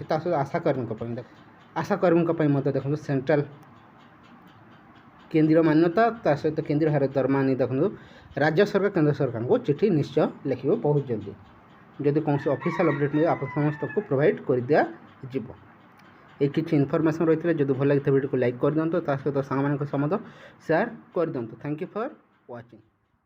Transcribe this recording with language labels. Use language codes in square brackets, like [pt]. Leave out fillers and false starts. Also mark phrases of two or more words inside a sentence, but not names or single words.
[or] ତା ସହିତ ଆଶାକର୍ମୀଙ୍କ ପାଇଁ ମଧ୍ୟ ଦେଖନ୍ତୁ ସେଣ୍ଟ୍ରାଲ କେନ୍ଦ୍ରୀୟ ମାନ୍ୟତା, ତା ସହିତ କେନ୍ଦ୍ରୀୟ ହାରରେ ଦରମା ନେଇ ଦେଖନ୍ତୁ ରାଜ୍ୟ ସରକାର କେନ୍ଦ୍ର ସରକାରଙ୍କୁ ଚିଠି ନିଶ୍ଚୟ ଲେଖିବ ବହୁତ ଜଲ୍ଦି। ଯଦି କୌଣସି ଅଫିସିଆଲ୍ ଅପଡ଼େଟ୍ ମିଳେ ଆପଣ ସମସ୍ତଙ୍କୁ ପ୍ରୋଭାଇଡ଼ କରିଦିଆଯିବ। [bn] এই কিছু ইনফরমেশন রয়েছে, যদি ভাল লাগে ভিডিওকে লাইক করে দিও, তা সহ সাংবাদিক সহ সেয়ার করে দিও। [en] thank you for watching.